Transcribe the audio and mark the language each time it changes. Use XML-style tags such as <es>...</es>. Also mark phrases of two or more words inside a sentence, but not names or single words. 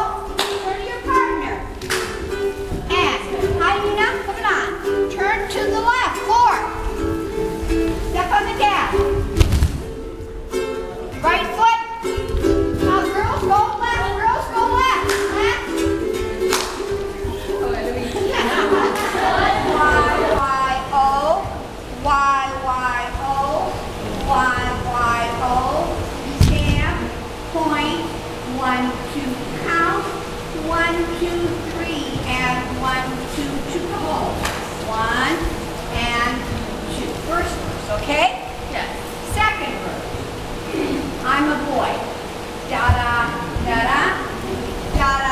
<en>Turn to your partner. And hyena, put it on. Turn to the left. 4. Step on the gas. Right foot. Now girls go left. Left. Y-Y-O. Y-Y-O. Y-Y-O. Stamp. Point. 1, 2, count. 1, 2, 3, and 1, 2, 2 kaholos. 1 and 2. First verse, okay? Yes. Second verse. I'm a boy. Da-da, da-da, da-da.</en>